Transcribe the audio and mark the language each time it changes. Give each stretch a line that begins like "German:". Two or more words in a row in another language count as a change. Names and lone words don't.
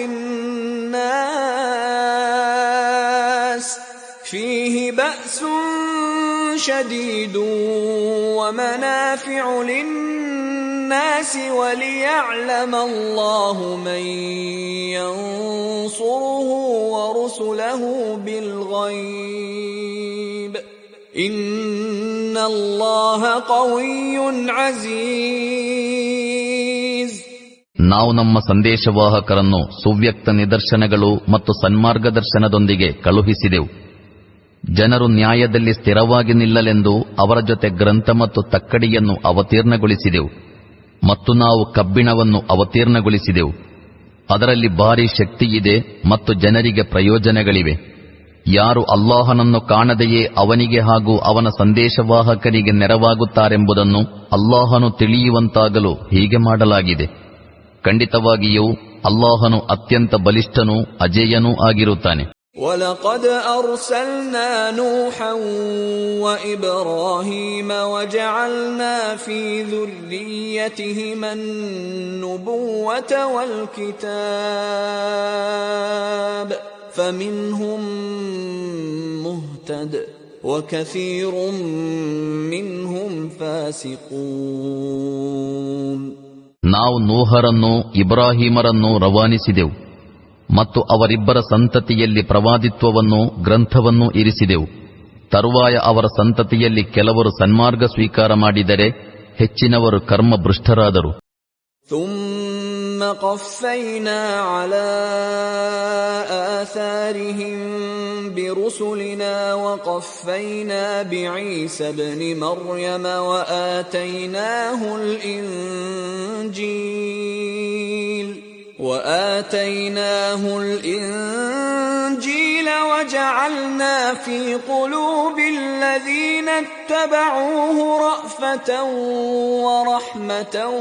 Arabic: للناس وليعلم الله من ينصره ورسله بالغيب إن الله قوي عزيز.
Kannada: ನಾವು ನಮ್ಮ ಸಂದೇಶವಾಹಕರನ್ನು ಸುವ್ಯಕ್ತ ನಿದರ್ಶನಗಳು ಮತ್ತು ಸನ್ಮಾರ್ಗದರ್ಶನದೊಂದಿಗೆ ಕಳುಹಿಸಿದೆವು. ಜನರು ನ್ಯಾಯದಲ್ಲಿ ಸ್ಥಿರವಾಗಿ ನಿಲ್ಲಲೆಂದು ಅವರ ಜೊತೆ ಗ್ರಂಥ ಮತ್ತು ತಕ್ಕಡಿಯನ್ನು ಅವತೀರ್ಣಗೊಳಿಸಿದೆವು ಮತ್ತು ನಾವು ಕಬ್ಬಿಣವನ್ನು ಅವತೀರ್ಣಗೊಳಿಸಿದೆವು. ಅದರಲ್ಲಿ ಭಾರೀ ಶಕ್ತಿಯಿದೆ ಮತ್ತು ಜನರಿಗೆ ಪ್ರಯೋಜನಗಳಿವೆ. ಯಾರು ಅಲ್ಲಾಹನನ್ನು ಕಾಣದೆಯೇ ಅವನಿಗೆ ಹಾಗೂ ಅವನ ಸಂದೇಶವಾಹಕರಿಗೆ ನೆರವಾಗುತ್ತಾರೆಂಬುದನ್ನು ಅಲ್ಲಾಹನು ತಿಳಿಯುವಂತಾಗಲು ಹೀಗೆ ಮಾಡಲಾಗಿದೆ. ಖಂಡಿತವಾಗಿಯೂ ಅಲ್ಲಾಹನು ಅತ್ಯಂತ ಬಲಿಷ್ಠನೂ ಅಜೇಯನೂ ಆಗಿರುತ್ತಾನೆ.
Arabic: وَلَقَدْ أَرْسَلْنَا نُوحًا وَإِبْرَاهِيمَ وَجَعَلْنَا فِي ذُرِّيَّتِهِمَا النُّبُوَّةَ وَالْكِتَابَ فَمِنْهُم مُهْتَدٍ وَكَثِيرٌ مِّنْهُمْ فَاسِقُونَ.
Kannada: ನಾವು ನೂಹರನ್ನು ಇಬ್ರಾಹಿಮರನ್ನು ರವಾನಿಸಿದೆವು ಮತ್ತು ಅವರಿಬ್ಬರ ಸಂತತಿಯಲ್ಲಿ ಪ್ರವಾದಿತ್ವವನ್ನು ಗ್ರಂಥವನ್ನೂ ಇರಿಸಿದೆವು. ತರುವಾಯ ಅವರ ಸಂತತಿಯಲ್ಲಿ ಕೆಲವರು ಸನ್ಮಾರ್ಗ ಸ್ವೀಕಾರ ಮಾಡಿದರೆ ಹೆಚ್ಚಿನವರು ಕರ್ಮಭ್ರಷ್ಟರಾದರು.
Arabic: ثم قفينا على آثارهم برسلنا وقفينا بعيسى ابن مريم وآتيناه الإنجيل وجعلنا في قلوب الذين اتبعوه رأفة ورحمة